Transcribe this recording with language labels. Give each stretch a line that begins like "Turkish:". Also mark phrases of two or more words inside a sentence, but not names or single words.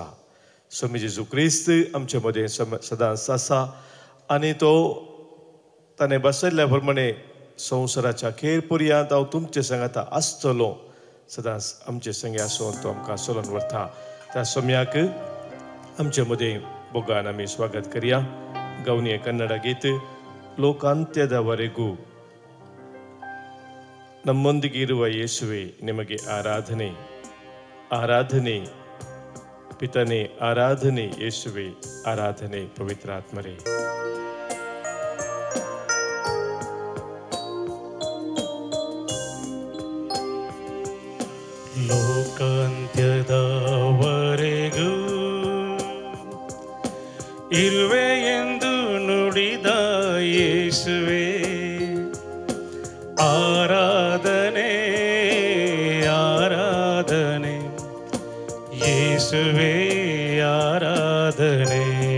Konkani: स्वामी जेजू क्रिस्त आमचे मदें सदांच आसा आनी तो ताणें बसयल्ल्या प्रमाणे संवसाराच्या अखेर पर्यंत हांव तुमचे सांगाता आसतलो, सदांच आमचे संगे आसून तो आमकां चलोवन व्हरता. त्या सोम्याक आमचे मदें बोगान आमी स्वागत करया. गवनी कन्नಡ गीत
Kannada: ಲೋಕಾಂತ್ಯದವರೆಗೂ ನಮ್ಮೊಂದಿಗಿರುವ ಯೇಸುವೆ ನಿಮಗೆ ಆರಾಧನೆ, ಆರಾಧನೆ ಪಿತನೇ, ಆರಾಧನೆ ಯೇಸುವೆ, ಆರಾಧನೆ ಪವಿತ್ರಾತ್ಮರೇ. ಲೋಕಾಂತ್ಯದವರೆಗೂ ಇರುವೆ ಎಂದು ನುಡಿದ ಯೇಸುವೆ, ಆರಾಧನೆ ಆರಾಧನೆ ಯೇಸುವೆ, ಆರಾಧನೆ.